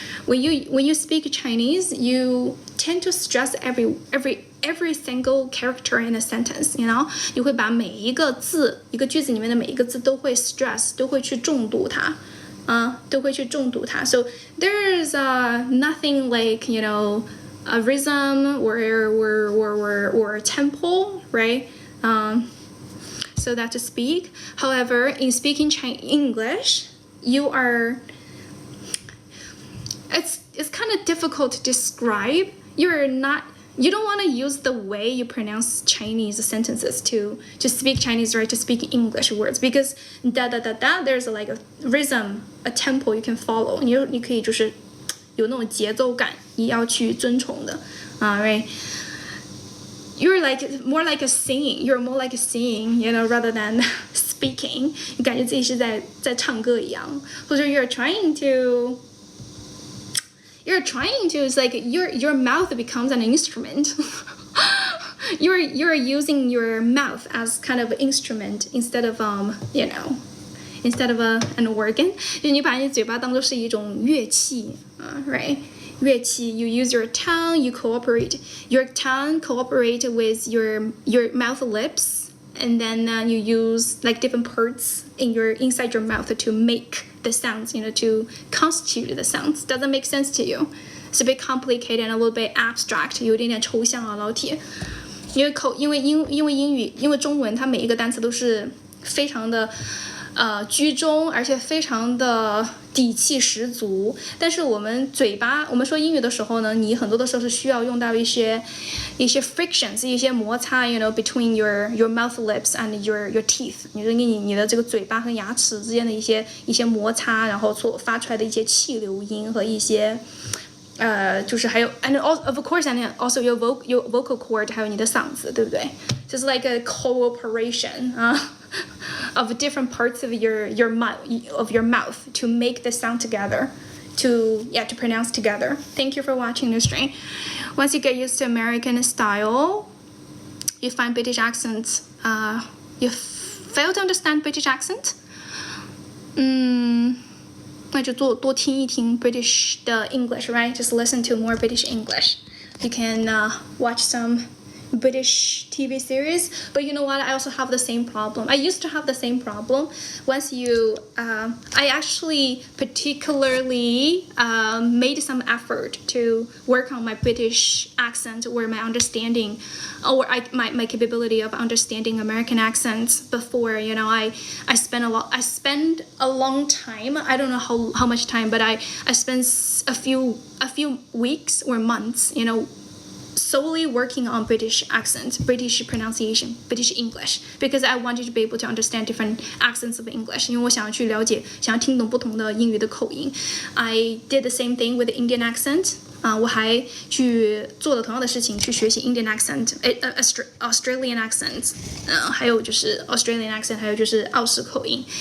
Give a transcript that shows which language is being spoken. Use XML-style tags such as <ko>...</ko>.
<en>when you speak Chinese, you tend to stress every single character in a sentence, you know?</en> <zh>你会把每一个字，一个句子里面的每一个字都会 stress， 都会去重读它。都会去重读它。</zh> <en>So there's nothing like, you know, a rhythm or a tempo, right? So that to speak. However, in speaking English, you are, it's kind of difficult to describe. You don't want to use the way you pronounce Chinese sentences to speak Chinese, right? To speak English words, because there's like a rhythm, a tempo you can follow.</en> <zh>你可以就是有那种节奏感，你要去遵从的right?</zh> <en>You're more like a singing. You're more like a singing, you know, rather than speaking.</en> <zh>你感觉自己是在唱歌一样，或者</zh> <en>you're trying to, it's like your mouth becomes an instrument. you're using your mouth as kind of an instrument instead of you know, instead of an organ.</en> <zh>就你把你嘴巴当作是一种乐器right?</zh> <en>乐器 you use your tongue, your tongue cooperate with your mouth lips, and then you use like different parts inside your mouth to make the sounds, you know, to constitute the sounds. Doesn't make sense to you. It's a bit complicated and a little bit abstract.</en> <zh>有一点点抽象啊，老铁。因为英语，因为中文它每一个单词都是非常的居中，而且非常的底气十足。但是我们说英语的时候呢，你很多的时候是需要用到一些 frictions， 一些摩擦</zh> <en>you know, between your mouth lips and your teeth。</en> <zh>你的这个嘴巴和牙齿之间的一些摩擦，然后所发出来的一些气流音和一些就是还有</zh> <en>and of course and also your vocal cord，</en> <zh>还有你的嗓子，对不对？</zh> <en>就是 like a cooperation of different parts of your mouth to make the sound together, to pronounce together. Thank you for watching this stream. Once you get used to American style, you find British accents. You fail to understand British accent.</en> <zh>那就多听一听 British 的 English, right?</zh> <en>Just listen to more British English. You can watch some British TV series, but you know what? I also have the same problem. I used to have the same problem. Once I actually particularly made some effort to work on my British accent or my understanding, or my capability of understanding American accents before. You know, I spend a long time. I don't know how much time, but I spent a few weeks or months, you know, solely working on British accent, British pronunciation, British English, because I wanted to be able to understand different accents of English.</en> <zh>因为我想要去了解，想要听懂不同的英语的口音。</zh> <en>I did the same thing with the Indian accent.</en> <zh>我还去做了同样的事情，去学习 Indian accent, Australian accent, 还有就是 Australian accent, 还有就是澳式口音。</zh>